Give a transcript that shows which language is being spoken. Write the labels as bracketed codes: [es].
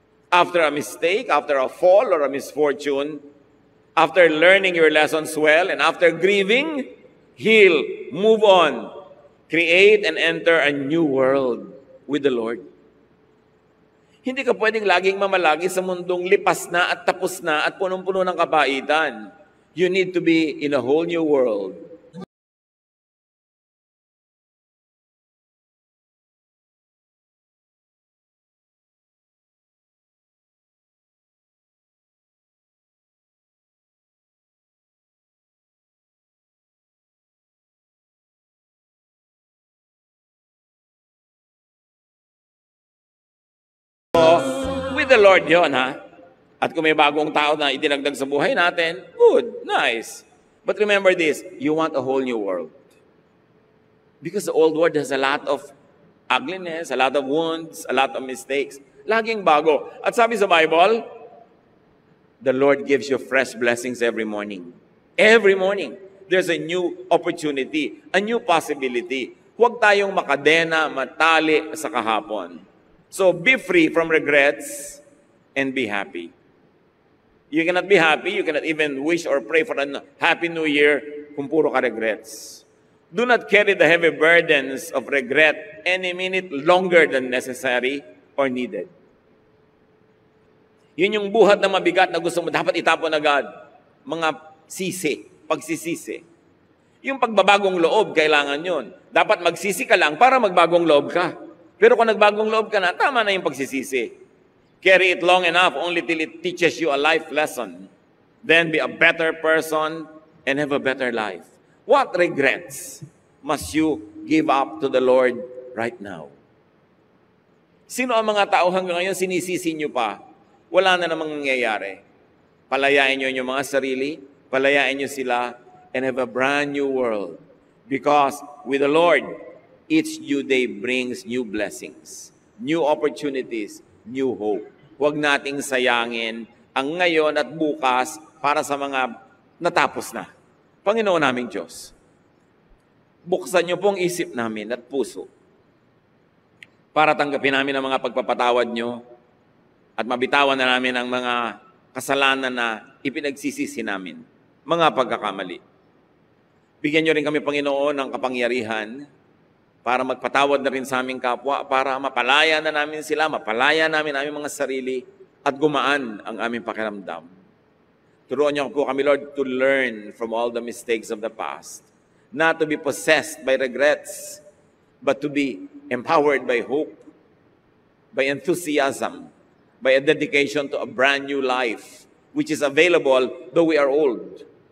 [en] After a mistake, after a fall or a misfortune, after learning your lessons well, and after grieving, heal, move on, create and enter a new world with the Lord. [tl] Hindi ka pwedeng laging mamalagi sa mundong lipas na at tapos na at punong-puno ng kabaitan. [en] You need to be in a whole new world. With the Lord [tl] yon, ha? At kung may bagong tao na idinagdag sa buhay natin, good, nice. [en] But remember this, you want a whole new world. Because the old world has a lot of ugliness, a lot of wounds, a lot of mistakes. [tl] Laging bago. At sabi sa [en] Bible, the Lord gives you fresh blessings every morning. Every morning, there's a new opportunity, a new possibility. [tl] Huwag tayong makadena, matali sa kahapon. [en] So be free from regrets and be happy. You cannot be happy, you cannot even wish or pray for a happy new year [tl] kung puro ka [en] regrets. Do not carry the heavy burdens of regret any minute longer than necessary or needed. [tl] Yun yung buhat na mabigat na gusto mo dapat itapon agad. Mga sisi, pagsisisi. Yung pagbabagong loob, kailangan yun. Dapat magsisi ka lang para magbagong loob ka. Pero kung nagbagong loob ka na, tama na yung pagsisisi. [en] Carry it long enough only till it teaches you a life lesson. Then be a better person and have a better life. What regrets must you give up to the Lord right now? [tl] Sino ang mga tao hanggang ngayon sinisisi nyo pa? Wala na namang nangyayari. Palayain nyo yung mga sarili, palayain nyo sila, [en] and have a brand new world. Because with the Lord, each new day brings new blessings, new opportunities, new hope. [tl] Huwag nating sayangin ang ngayon at bukas para sa mga natapos na. Panginoon naming Diyos, buksan niyo pong isip namin at puso para tanggapin namin ang mga pagpapatawad niyo at mabitawan na namin ang mga kasalanan na ipinagsisisi namin, mga pagkakamali. Bigyan niyo rin kami, Panginoon, ng kapangyarihan para magpatawad na rin sa aming kapwa, para mapalaya na namin sila, mapalaya namin aming mga sarili, at gumaan ang aming pakiramdam. Turuan niyo po kami, [en] Lord, to learn from all the mistakes of the past, not to be possessed by regrets, but to be empowered by hope, by enthusiasm, by a dedication to a brand new life, which is available though we are old.